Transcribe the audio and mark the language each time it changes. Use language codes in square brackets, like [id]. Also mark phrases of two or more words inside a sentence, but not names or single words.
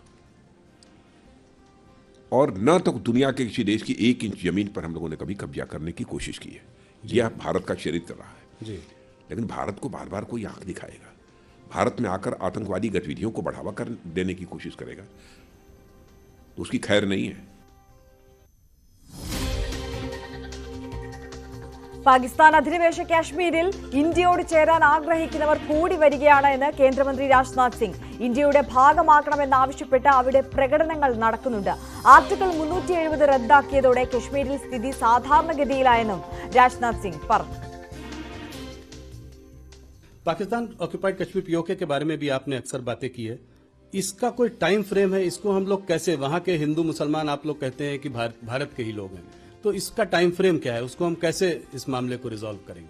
[hi] और न तो दुनिया के किसी देश की 1 इंच जमीन पर हम लोगों ने कभी कब्जा करने की कोशिश की है. यह भारत का चरित्र रहा है जी. लेकिन भारत को बार बार कोई आंख दिखाएगा, भारत में आकर आतंकवादी गतिविधियों को बढ़ावा कर देने की कोशिश करेगा, तो उसकी खैर नहीं है. [ml] പാകിസ്ഥാൻ അധിനിവേശ കാശ്മീരിൽ ഇന്ത്യയോട് ചേരാൻ ആഗ്രഹിക്കുന്നവർ കൂടി വരികയാണ് എന്ന് കേന്ദ്രമന്ത്രി രാജ്നാഥ് സിംഗ്. ഇന്ത്യയുടെ ഭാഗമാക്കണമെന്നാവശ്യപ്പെട്ട് അവിടെ പ്രകടനങ്ങൾ നടക്കുന്നുണ്ട്. ആർട്ടിക്കിൾ 370 റദ്ദാക്കിയതോടെ കശ്മീരിൽ സ്ഥിതി സാധാരണഗതിയിലായെന്നും രാജ്നാഥ് സിംഗ് പറഞ്ഞു. [en] Pakistan occupied Kashmir [hi] पीओके के बारे में भी आपने अक्सर बातें की है. इसका कोई [en] time frame [hi] है? इसको हम लोग कैसे, वहां के हिंदू मुसलमान आप लोग कहते हैं कि भारत के ही लोग हैं, तो इसका [en] time frame [hi] क्या है? उसको हम कैसे इस मामले को रिजॉल्व करेंगे?